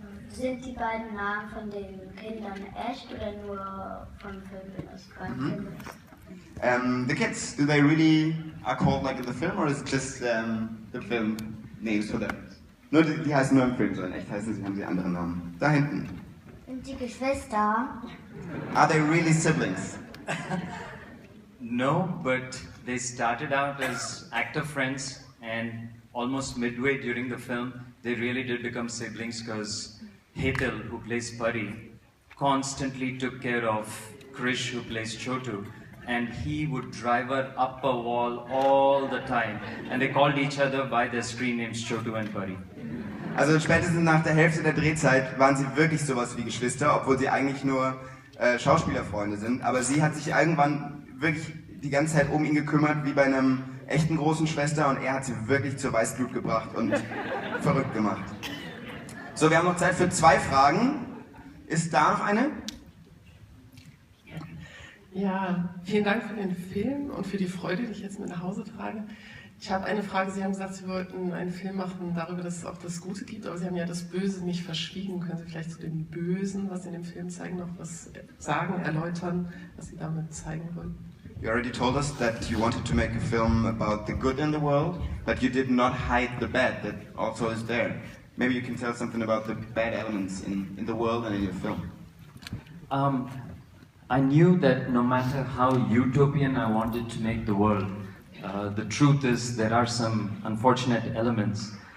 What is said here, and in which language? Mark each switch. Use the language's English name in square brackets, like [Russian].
[German] Sind die beiden Namen von den Kindern echt oder nur vom Film? [English] The kids, do they really are called like in the film or is it just the film names for them? [German] Nur die heißen nur im Film, so in echt haben sie andere Namen. Da hinten. Sind die Geschwister? [English] Are they really siblings? No, but they started out as actor friends and almost midway during the film, they really did become siblings because Hetal, who plays Pari, constantly took care of Krish, who plays Chotu, and he would drive her up a wall all the time, and they called each other by their screen names Chotu and Pari. [German] Also spätestens nach der Hälfte der Drehzeit waren sie wirklich sowas wie Geschwister, obwohl sie eigentlich nur Schauspielerfreunde sind. Aber sie hat sich irgendwann wirklich die ganze Zeit um ihn gekümmert, wie bei einem echten großen Schwester, und er hat sie wirklich zur Weißglut gebracht und verrückt gemacht. So, wir haben noch Zeit für 2 Fragen. Ist da noch eine? Ja, vielen Dank für den Film und für die Freude, die ich jetzt mit nach Hause trage. Ich habe eine Frage. Sie haben gesagt, Sie wollten einen Film machen darüber, dass es auch das Gute gibt, aber Sie haben ja das Böse nicht verschwiegen. Können Sie vielleicht zu dem Bösen, was Sie in dem Film zeigen, noch was sagen, erläutern, was Sie damit zeigen wollen? [English] You already told us that you wanted to make a film about the good in the world, but you did not hide the bad that also is there. Maybe you can tell something about the bad elements in the world and in your film. I knew that no matter how utopian I wanted to make the world, the truth is there are some unfortunate elements.